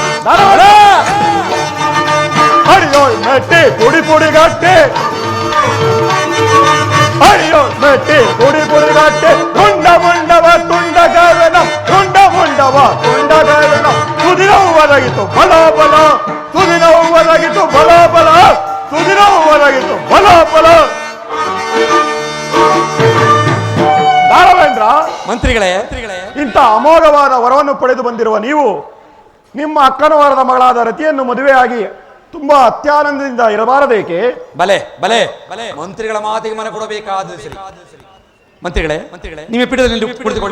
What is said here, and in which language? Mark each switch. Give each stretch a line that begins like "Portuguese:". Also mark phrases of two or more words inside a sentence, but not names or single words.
Kannada: ಅಯ್ಯೋ ಮೆಟ್ಟಿ ಪುಡಿ ಪುಡಿ ಗಟ್ಟಿ, ಅಯ್ಯೋ ಮೆಟ್ಟಿ ಪುಡಿ ಪುಡಿ ಗಟ್ಟಿ, ತುಂಡ ಮುಂಡವ ತುಂಡ ಗಾವೆನ, ತುಂಡ ಮುಂಡವ ತುಂಡ ಗಾವೆನ. ಸುದಿನವು ಒದಗಿತು ಬಲ ಬಲ, ಸುದಿನವು ಒದಗಿತು ಬಲ ಬಲ, ಸುದಿನವು ಒದಗಿತು ಬಲ ಬಲ. ದಾನವೇಂದ್ರ, ಮಂತ್ರಿಗಳೇ, ಇಂಥ ಅಮೋಘವಾದ ವರವನ್ನು ಪಡೆದು ಬಂದಿರುವ ನೀವು ನಿಮ್ಮ ಅಕ್ಕನ ವರದ ಮಗಳಾದ ರತಿಯನ್ನು ಮದುವೆಯಾಗಿ ತುಂಬಾ ಅತ್ಯಾನಂದದಿಂದ ಇರಬಾರದೇಕೆ? ಬಲೆ ಬಲೆ ಬಲೆ, ಮಂತ್ರಿಗಳ ಮಾತಿಗೆ ಮನೆ ಕೊಡಬೇಕಾದ ಸರಿ. ಮಂತ್ರಿಗಳೇ, ನಿಮ್ಮ ಪೀಠದಲ್ಲಿ ಕುಳಿತುಕೊಳ್ಳಿ.